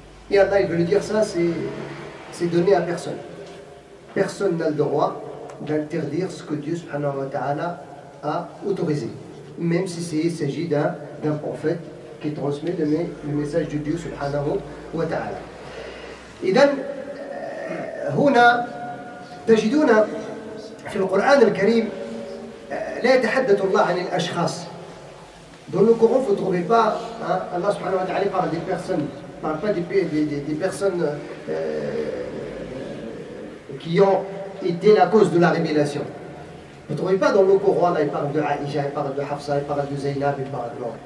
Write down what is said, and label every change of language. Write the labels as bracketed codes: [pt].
[fr] Et Allah, il veut lui dire ça, c'est donné à personne. Personne n'a le droit d'interdire ce que Dieu subhanahu wa ta'ala a autorisé. Même si il s'agit d'un prophète qui transmet le message de Dieu subhanahu wa ta'ala. [ar] إذن هنا تجدون في القرآن الكريم لا يتحدث الله عن الأشخاص. [fr] Dans le Coran, vous ne trouvez pas, Allah subhanahu wa ta'ala parle des personnes, parle pas des personnes qui ont été la cause de la révélation. Vous ne trouvez pas dans le Coran, là, il parle de Aïcha, il parle de Hafsa, il parle de Zaynab, il parle de...